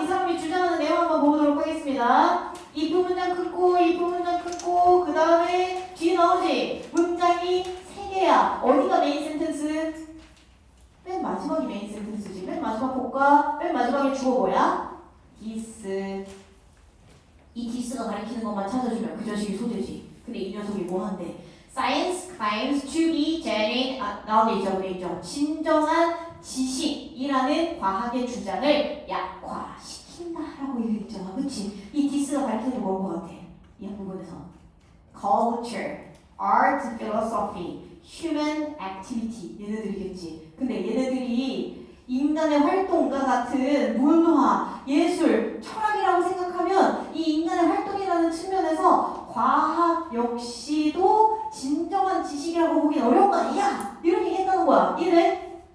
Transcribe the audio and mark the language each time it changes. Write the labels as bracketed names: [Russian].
[Korean] 이 사람이 주장하는 내용 한번 보도록 하겠습니다. if 문장 끊고 그 다음에 뒤에 나오지? 문장이 3개야. 어디가 메인 센텐스? 맨 마지막이 메인 센텐스지. 맨 마지막 복과 맨 마지막에 주어 뭐야? [English] this. [Korean] 이 this가 가리키는 것만 찾아주면 그 자식이 소재지. 근데 이 녀석이 뭐 한대? [English] Science claims to be genuine knowledge라고 [Korean] 돼 있죠. 진정한 지식이라는 과학의 주장을 약화시킨다라고 얘기했잖아. 그치? 이 this가 가리키는 게 뭔 것 같아? 이 부분에서 culture, art, philosophy, human activity 얘네들이겠지. 근데 얘네들이 인간의 활동과 같은 문화, 예술, 철학이라고 생각하면 이 인간의 활동이라는 측면에서 과학 역시도 진정한 지식이라고 보긴 어려운 거 아니야? 이런 얘기 했다는 거야. 이래?